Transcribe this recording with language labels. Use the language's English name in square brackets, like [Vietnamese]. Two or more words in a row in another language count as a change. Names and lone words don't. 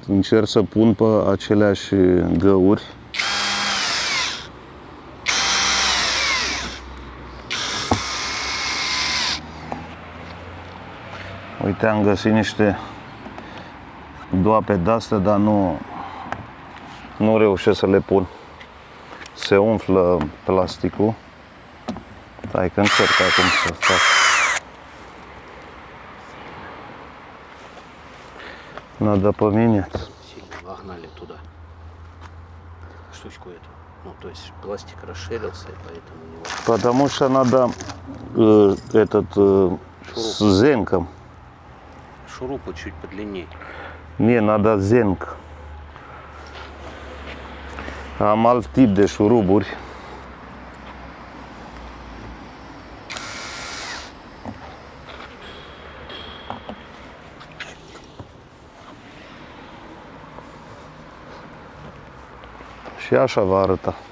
[Romanian] Încerc să pun pe aceleași găuri. Uite, am găsit niște doape de-astea, dar nu reușesc să le pun. Se umflă plasticul. Hai că încerc acum să fac. [Russian] Надо поменять. Сильно вогнали туда штучку эту. Ну, то есть пластик расширился, и поэтому не важно. Потому что надо этот с зенком. Шурупы чуть подлиннее. Не, надо зенк. [Romanian] Am alt tip de șuruburi. Și așa va arăta.